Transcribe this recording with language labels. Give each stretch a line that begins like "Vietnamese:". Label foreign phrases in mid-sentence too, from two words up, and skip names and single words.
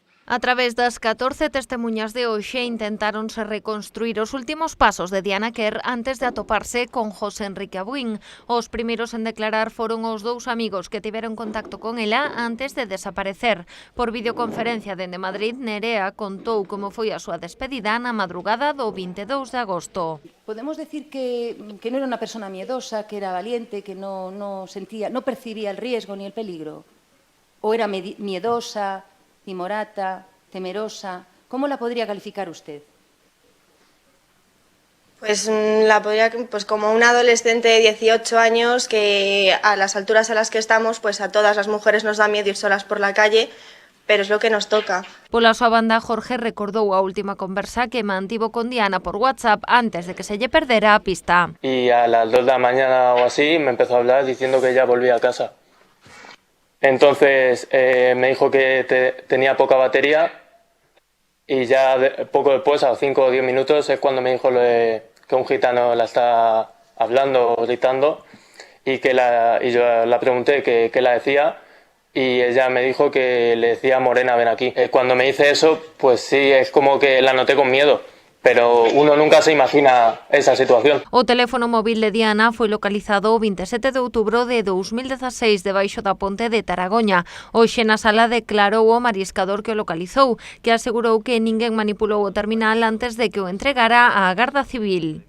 Galician: A través das 14 testemuñas de hoxe intentáronse reconstruir os últimos pasos de Diana Quer antes de atoparse con José Enrique Abuín. Os primeiros en declarar foron os dous amigos que tiveron contacto con ela antes de desaparecer. Por videoconferencia dende Madrid, Nerea contou como foi a súa despedida na madrugada do 22 de agosto.
Spanish: Podemos decir que no era una persona miedosa, que era valiente, que no percibía el riesgo ni el peligro. ¿O era miedosa, timorata, temerosa? ¿Cómo la podría calificar usted? Pues la podría, como una adolescente de 18 años que a las alturas a las que estamos, pues a todas las mujeres nos da miedo ir solas por la calle, pero es lo que nos toca.
Galician: Pola súa banda, Jorge recordou a última conversa que mantivo con Diana por WhatsApp antes de que se lle perdera a pista.
Spanish: Y a las 2 de la mañana o así me empezó a hablar diciendo que ya volvía a casa. Entonces me dijo que tenía poca batería y ya poco después, a 5 o 10 minutos, es cuando me dijo que un gitano la está hablando o gritando y yo la pregunté qué la decía y ella me dijo que le decía Morena, ven aquí. Cuando me dice eso, pues sí, es como que la noté con miedo. Pero uno nunca se imagina esa situación.
Galician: O teléfono móvil de Diana foi localizado o 27 de outubro de 2016 debaixo da ponte de Taragoña. Hoxe na sala declarou o mariscador que o localizou, que asegurou que ninguén manipulou o terminal antes de que o entregara á Garda Civil.